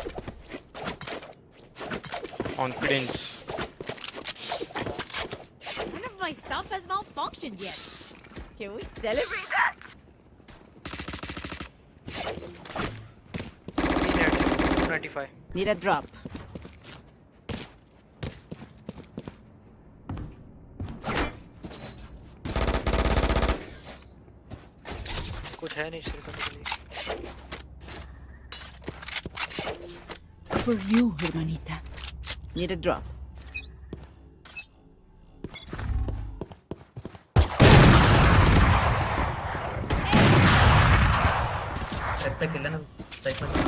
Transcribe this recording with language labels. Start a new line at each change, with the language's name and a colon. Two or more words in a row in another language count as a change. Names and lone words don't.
English: confidence None of my stuff has malfunctioned yet. Can we celebrate that? 25 Need a drop.
Hindi: कुछ है नहीं शुरू करने के लिए
English: For you, hermanita. Need a drop.
Hindi: सेट पे खेलना साइड में